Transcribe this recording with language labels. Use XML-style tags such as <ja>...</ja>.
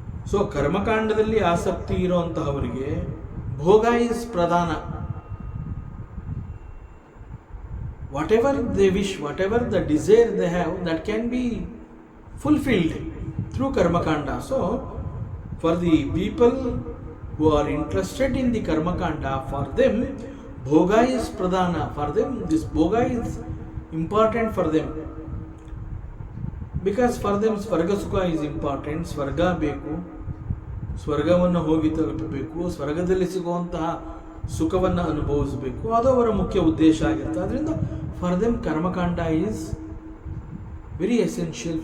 <kn>So ಕರ್ಮಕಾಂಡದಲ್ಲಿ ಆಸಕ್ತಿ ಇರುವಂತಹವರಿಗೆ ಭೋಗ is ಪ್ರಧಾನ.</kn> <en>Whatever they wish, whatever the desire they have, that can be fulfilled through ಕರ್ಮಕಾಂಡ. So for the people who are interested in the karma kanda, for them bhoga is pradhana. For them this bhoga is important for them, because for them swarga sukha is important.</en> <kn>ಸ್ವರ್ಗ ಬೇಕು, ಸ್ವರ್ಗವನ್ನು ಹೋಗಿ ತಲುಪಬೇಕು, ಸ್ವರ್ಗದಲ್ಲಿ ಸಿಗುವಂತಹ ಸುಖವನ್ನು ಅನುಭವಿಸಬೇಕು, ಅದು ಅವರ ಮುಖ್ಯ ಉದ್ದೇಶ ಆಗಿರುತ್ತೆ. ಅದರಿಂದ</kn> <en>for them</en> <kn>Karmakanda</kn> <en>Is very essential.</en>